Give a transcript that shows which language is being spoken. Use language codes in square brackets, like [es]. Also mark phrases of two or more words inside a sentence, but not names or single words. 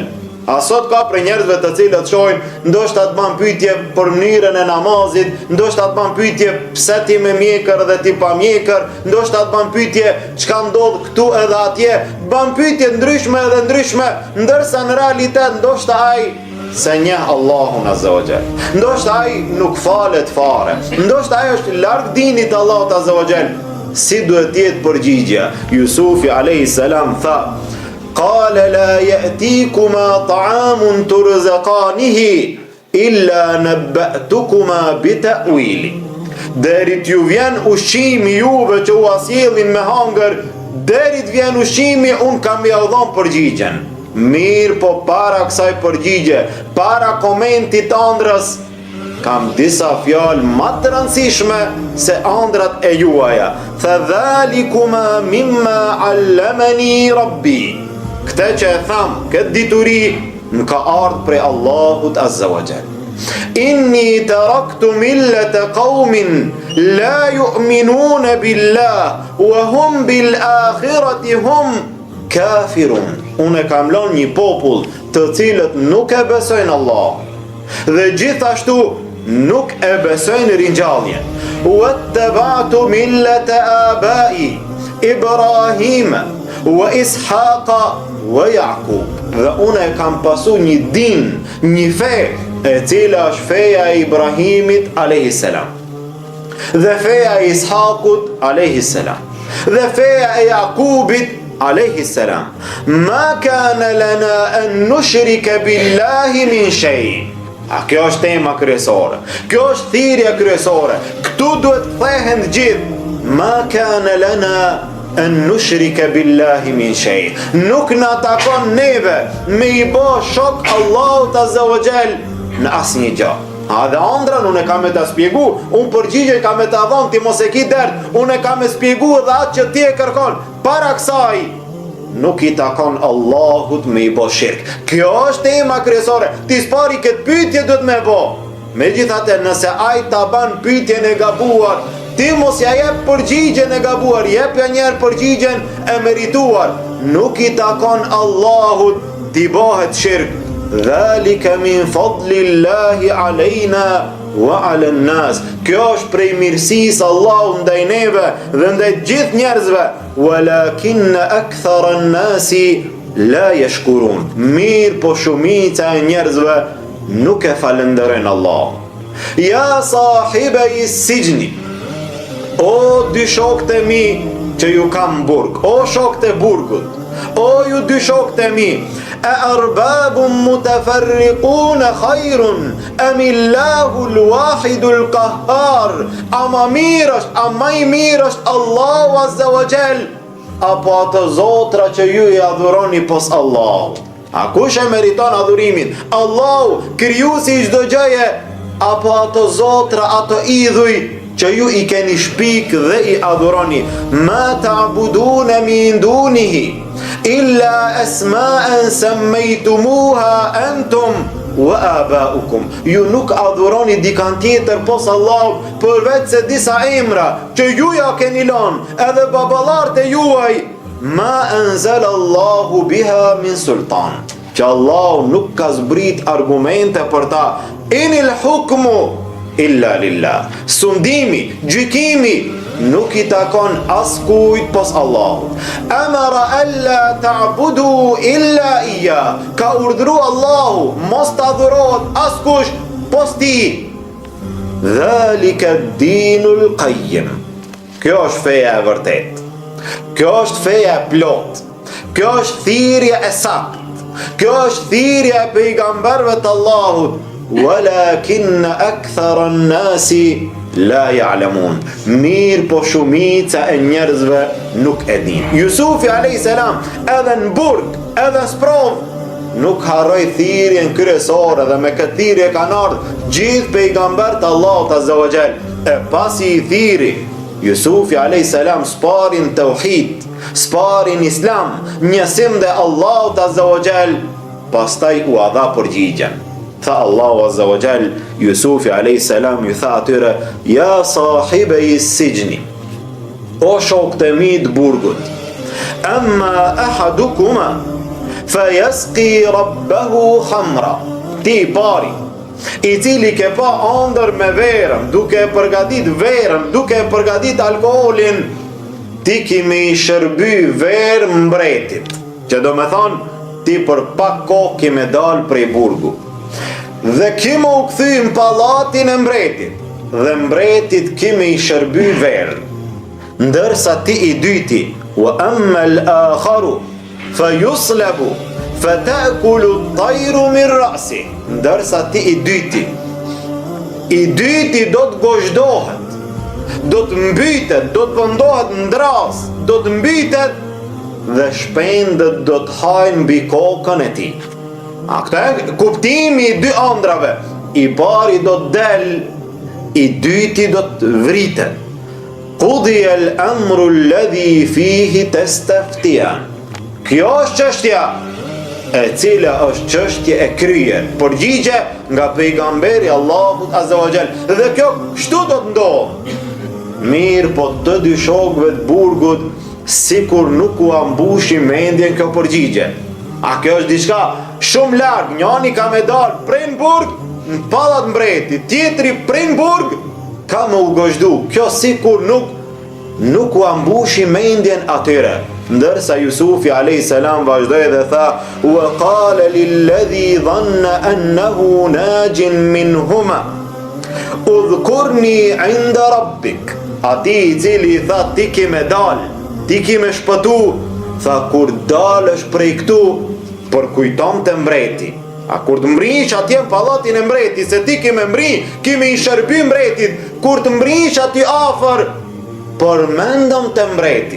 [sq] A sot ka për njerëzve të cilët shohin, ndoshta të ban pyetje për mënyrën e namazit, ndoshta të ban pyetje pse ti me mjekër dhe ti pa mjekër, ndoshta të ban pyetje çka ndodh këtu edhe atje, ban pyetje ndryshme edhe ndryshme, ndërsa në realitet ndoshta ai se njeh Allahun [ar] عز وجل. [sq] Ndoshta ai nuk falet fare, ndoshta ai është larg dinit Allahut [ar] عز وجل. [sq] Si duhet jetë përgjigja? Jusufi [ar] عليه السلام [sq] tha: [ar] "قال لا يأتيكما طعام ترزقانه إلا نبأتكما بتأويله." [sq] Deri t'ju vjen ushqimi juve që u asjellin me hangër, deri t'vjen ushqimi unë kam ia dhënë përgjigjen. Mirë, po para kësaj përgjigje, para komentit ëndrës, kam disa fjalë më të rëndësishme se ëndrat e juaja. [ar] ذلكما مما علمني ربي. [sq] Këtë që e tham, këtë dituri në ka ardhur prej Allahut [ar] عز وجل. إني تركت ملة قوم لا يؤمنون بالله وهم بالآخرة هم كافرون. [sq] Unë kam lënë një popull të cilët nuk e besojnë Allah dhe gjithashtu nuk e besojnë ringjalljen. [ar] واتبعت ملة آبائي إبراهيم وإسحاق ويعقوب. [sq] Dhe unë kam pasu një din, një fe, e cila është feja e Ibrahimit a.s. dhe feja e Ishakut a.s. dhe feja e Jakubit a.s. [ar] ما كان لنا أن نشرك بالله من شيء. [sq] Kjo është tema kryesore, kjo është thirrja kryesore. Këtu duhet thehen gjithë. [ar] ما كان لنا أن نشرك بالله من شيء. [sq] Nuk na takon neve me I bë shok Allahut [ar] عز وجل [sq] në asnjë gjë. Dhe ëndrën unë kam me ta spjegu, unë përgjigje kam me ta dhon ti mos e ki dert, unë kam me spjegu edhe atë që ti e kërkon. Para kësaj nuk I takon Allahut me I bë shirk. Kjo është tema kryesore. Ti spari këtë pyetje duhet me bë. Megjithatë nëse ai ta ban pyetjen e gabuar, ti mos ja jep përgjigjen e gabuar, jep ja njerë përgjigjen e merituar. Nuk I takon Allahut t'i bëhet shirk. [ar] ذلك من فضل الله علينا وعلى الناس. [sq] Kjo është prej mirësisë Allahut ndaj neve dhe ndaj gjithë njerëzve. [ar] ولكن أكثر الناس لا يشكرون. [sq] Mirë po shumica e njerëzve nuk e falenderojnë Allah. [ar] يا صاحبي السجن. [sq] O dy shokët e mi që ju kam burg, o shokët e burgut, o ju dy shokët e mi, e [ar] أأرباب متفرقون خير أم الله الواحد القهار, [sq] ama mirë është, ama I mirë është Allahu [ar] عز وجل, [sq] apo ato zotra që ju I adhuroni pos Allahu. A kush e meriton adhurimin? Allahu, krijuesi I çdo gjëje, apo ato zotra, ato idhuj që ju I keni shpik dhe I adhuroni. [ar] ما تعبدون من دونه إلا أسماء سميتموها أنتم وآباؤكم. [sq] Ju nuk adhuroni dikant tjetër pos Allahut përveç se disa emra që ju ja keni lënë edhe baballarët e juaj. [ar] ما أنزل الله بها من سلطان. [sq] Që Allahu nuk ka zbrit argumente për ta. [ar] إن الحكم إلا لله. [sq] Sundimi, gjykimi nuk I takon askujt pos Allahut. [ar] أمر ألا تعبدوا إلا إياه. [sq] Ka urdhru Allahu mos ta adhurohet askush pos ti. [ar] ذلك الدين القيم. [sq] Kjo është feja e vërtet. Kjo është feja e plot. Kjo është thirrja e saktë. Kjo është thirrja e pejgamberëve të Allahut. [ar] ولكن أكثر الناس لا يعلمون. [sq] Mirë po shumica e njerëzve nuk e din. Jusufi [ar] عليه السلام [sq] edhe në burg, edhe në sprov nuk harroi thirrjen kryesore dhe me këtë thirrje kanë ardhur gjithë pejgamberët e Allahut [ar] عز وجل. [sq] E pasi I thirri Jusufi [ar] عليه السلام [sq] sparin tauhid, sparin islam, njësim dhe Allahut [ar] عز وجل, [sq] pastaj u dha përgjigjen. Tha Allahu [ar] عز وجل, [sq] Jusufi [ar] عليه السلام [sq] ju tha atyre, [ar] يا صاحبي السجن, [sq] o shokët e mi të burgut, [ar] أما أحدكما فيسقي ربه خمرا. [sq] Ti pari, I cili ke pa ëndër me verën, duke përgatit verën, duke përgatit alkoolin, ti ki me I shërby verë mbretit, që do me thonë, ti për pak kohë ki me dal prej burgu. Dhe kimo u kthy në pallatin e mbretit, dhe mbretit kime I shërby verën. Ndërsa ti I dyti, [ar] وأما الآخر فيصلب فتأكل الطير من رأسه. [sq] Ndërsa ti I dyti do të gozhdohet, do të mbytet, do të pëndohet në dras, do të mbytet dhe shpendët do të hajnë mbi kokën e tij. A këta e kuptimi I dy ëndrave. i pari do të del, i dyti do të vritet. [ar] قضي الأمر الذي فيه تستفتيان. [sq] Kjo është çështja e cila është çështje e kryer, përgjigje nga pejgamberi Allahut [ar] عز وجل. [sq] Dhe kjo kështu do të ndodhë. Mirë, po të dy shokëve të burgut sikur nuk u ambushi mendjen kjo përgjigje. A kjo është diçka shumë larg, njëri ka me dalë prej në burg në pallat mbretit, tjetri prej në burg ka me u gozhdu. Kjo sikur nuk u ambushi mendjen atyre. Ndërsa Jusufi a.s. vazhdoi dhe tha: [ar] "وقال للذي ظن أنه ناج منهما اذكرني عند ربك." [sq] Ati i cili i tha ti ki me dal, ti ki me shpëtu, tha kur dalësh prej këtu, për kujton të mbreti. A kur të mbrish atje në pallatin e mbretit, se ti ki me mbri, ki me i shërby mbretit, kur të mbrish aty afër, përmendëm të mbreti.